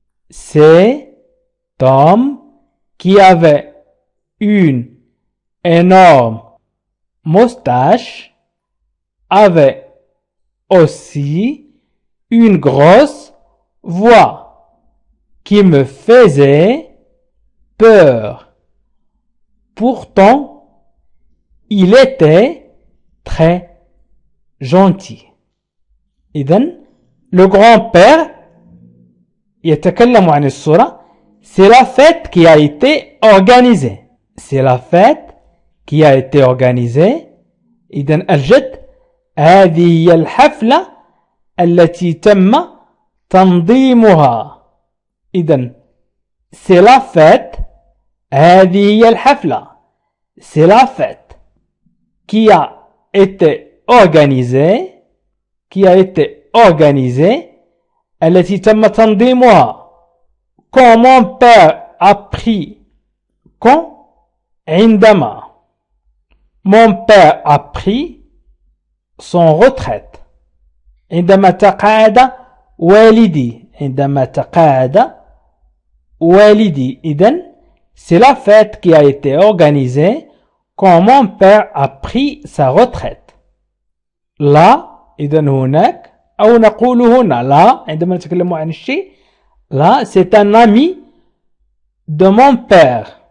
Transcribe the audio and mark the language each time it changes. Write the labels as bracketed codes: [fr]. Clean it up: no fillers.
[fr] C'est Tom qui avait une énorme moustache, avait aussi une grosse voix qui me faisait peur. Pourtant, il était très gentil. [ar] إذن [fr] le grand-père [ar] يتكلم عن الصورة. [fr] C'est la fête qui a été organisée. C'est la fête qui a été organisée. [ar] إذن الجد هذه هي الحفلة التي تم تنظيمها. [fr] إذن c'est la fête. [ar] هذه هي الحفلة. [fr] C'est la fête qui a été organisée. Qui a été organisée. [ar] التي تم تنظيمها. [fr] Quand mon père a pris. Quand [ar] عندما [fr] mon père a pris son retraite. [ar] عندما تقاعد والدي. عندما تقاعد والدي. [fr] إذن c'est la fête qui a été organisée quand mon père a pris sa retraite. [ar] Là, إذن هناك أو نقول هنا لا عندما نتكلم عن الشيء. [fr] Là, c'est un ami de mon père.